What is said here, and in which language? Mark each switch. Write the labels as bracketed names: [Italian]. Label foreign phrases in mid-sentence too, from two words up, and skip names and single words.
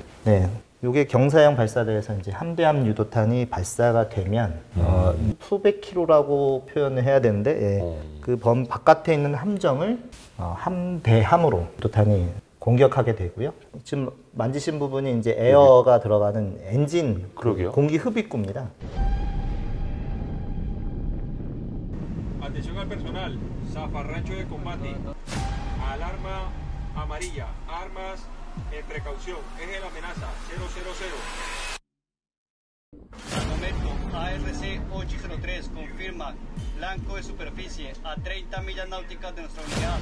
[Korean] 네, 요게 경사형 발사대에서 이제 함대함 유도탄이 발사가 되면 수백 킬로라고 표현을 해야 되는데, 예, 그 범 바깥에 있는 함정을 함대함으로 유도탄이 공격하게 되고요. 지금 만지신 부분이 이제 에어가 들어가는 엔진, 그러게요. 공기 흡입구입니다. [Spanish] Atención al personal, zafarrancho de combate, alarma amarilla, armas en precaución, eje de la amenaza, 000. Al momento, ARC 803 confirma blanco de superficie a 30 millas náuticas de nuestra unidad.